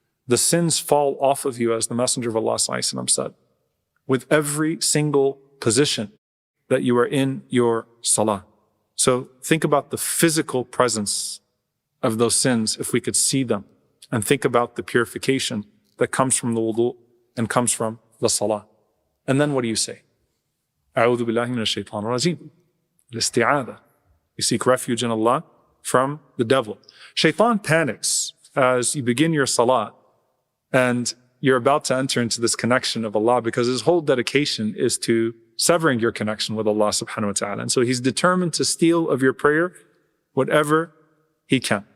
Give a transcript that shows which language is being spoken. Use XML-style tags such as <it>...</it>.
<en>The sins fall off of you, as the Messenger of Allah said, with every single position that you are in your salah. So think about the physical presence of those sins, if we could see them, and think about the purification that comes from the wudu and comes from the salah. And then what do you say?</en> <ar>أعوذ بالله من الشيطان الرجيم. الاستعاذة.</ar> <en>You seek refuge in Allah from the devil. Shaitan panics as you begin your salah and you're about to enter into this connection of Allah, because his whole dedication is to severing your connection with Allah subhanahu wa ta'ala. And so he's determined to steal of your prayer whatever he can.</en>